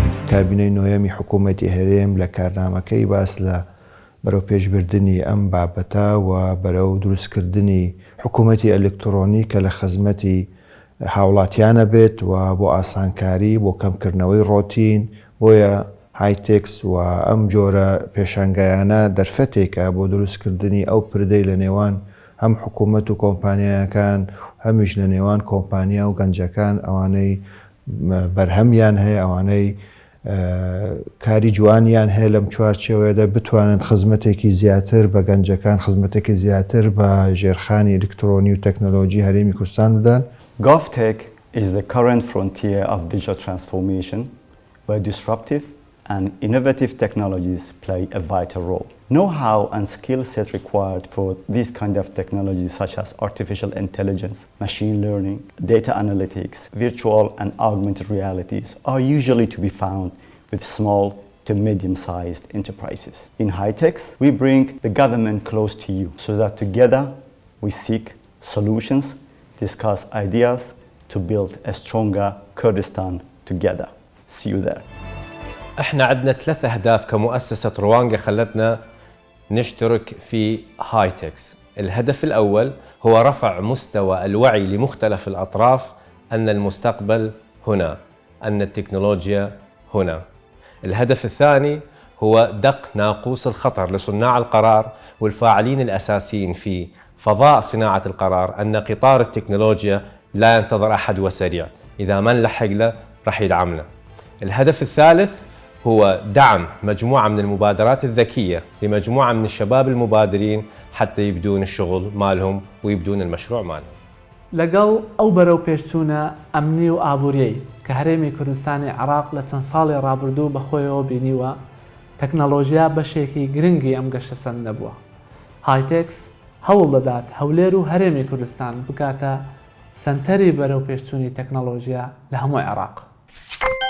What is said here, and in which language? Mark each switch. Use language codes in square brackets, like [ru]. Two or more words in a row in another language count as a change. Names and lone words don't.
[ckb] کابینەی نوێمی حکوومەتی هەرێم لە کارنامەکەی باس لە بەرەو پێشبردننی ئەم بابەتە و بەرەو دروستکردنی حکوومەتی ئەلکترۆنی کە لە خزمەتی هاوڵاتیانە بێت و بۆ ئاسانکاری بۆ کەمکردنەوەی ڕۆتین بۆیە هایتێکس و ئەم جۆرە پێشانگایانە دەرفەتێکە بۆ دروستکردنی ئەو پردەی لە نێوان هەم حکوومەت و کۆمپانیایەکان هەمیش لە نێوان کۆمپانیا و گەنجەکان ئەوانەی بەرهەمیان هەیە ئەوانەی کاری جوانیان هەیە لەم چوارچێوەیەدا بتوانن خزمەتێکی زیاتر بە گەنجەکان خزمەتێکی زیاتر بە ژێرخانی ئەلکترۆنی و تەکنۆلۆژی هەرێمی کوردستان بدەن. [en] GovTech is the current frontier of digital transformation where disruptive and innovative technologies play a vital role. Know-how and skill set required for these kind of technologies such as artificial intelligence, machine learning, data analytics, virtual and augmented realities are usually to be found with small to medium-sized enterprises. In HITEX, we bring the government close to you so that together we seek solutions, discuss ideas to build a stronger Kurdistan together. See you there. [ar] احنا عندنا 3 أهداف كمؤسسة روانجا خلتنا نشترك في هايتكس. الهدف الأول هو رفع مستوى الوعي لمختلف الأطراف أن المستقبل هنا، أن التكنولوجيا هنا. الهدف الثاني هو دق ناقوس الخطر لصناع القرار والفاعلين الأساسيين في فضاء صناعة القرار أن قطار التكنولوجيا لا ينتظر أحد وسريع، إذا ما نلحق له رح يدعمنا. الهدف الثالث هو دعم مجموعة من المبادرات الذكية لمجموعة من الشباب المبادرين حتى يبدون الشغل مالهم ويبدون المشروع مالهم. [ckb] لەگەڵ ئەو بەرەو پێشچوونە ئەمنی و ئابووریەی کە هەرێمی کوردستانی عێراق لە چەند ساڵی ڕابردوو بەخۆیەوە بینیوە تەکنەلۆژیا بەشێکی گرنگی ئەم گەشە سەند نەبووە. هایتێکس هەوڵ دەدات هەولێر و هەرێمی کوردستان بکاتە سەنتەری بەرەو پێشچوونی تەکنەلۆژیا لە هەموو عێراق.